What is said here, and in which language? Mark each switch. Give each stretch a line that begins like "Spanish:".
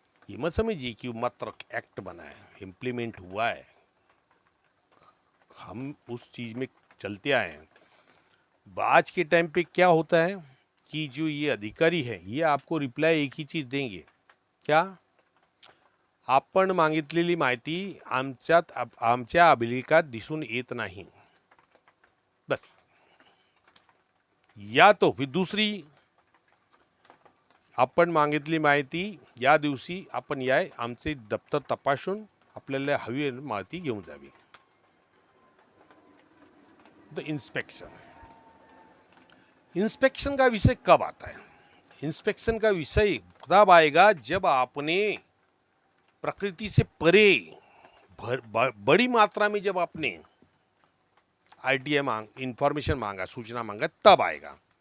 Hindi: ये मत समझिए कि मात्र एक्ट बना है, इम्प्लीमेंट हुआ है, हम उस चीज़ में चलते आए हैं। आज के टाइम पे क्या होता है कि जो ये अधिकारी है ये आपको रिप्लाई एक ही चीज़ देंगे, क्या?
Marathi: आपण मागितलेली माहिती आमच्या अभिलेखात दिसून येत नाही, बस।
Hindi: या तो फिर दूसरी,
Marathi: आपण मागितली माहिती या दिवशी आपण याय आमचे दप्तर तपासून आपल्याला हवी माहिती घेऊन जावी।
Hindi: तो इंस्पेक्शन का विषय कब आता है? इंस्पेक्शन का विषय तब आएगा जब आपने प्रकृति से परे बड़ी मात्रा में जब आपने आरटीआई इंफॉर्मेशन मांगा, सूचना मांगा, तब आएगा।